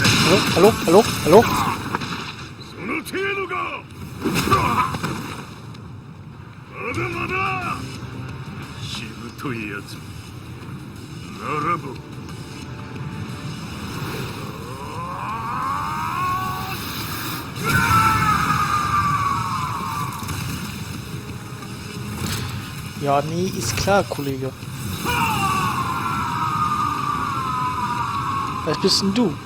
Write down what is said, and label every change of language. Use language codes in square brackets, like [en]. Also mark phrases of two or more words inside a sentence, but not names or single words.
[de] Hallo? Hallo? Hallo? [ja] その程度か。まだまだ。しぶといやつ。ならば。 [de] Ja, nee, ist klar, Kollege. Was bist denn du?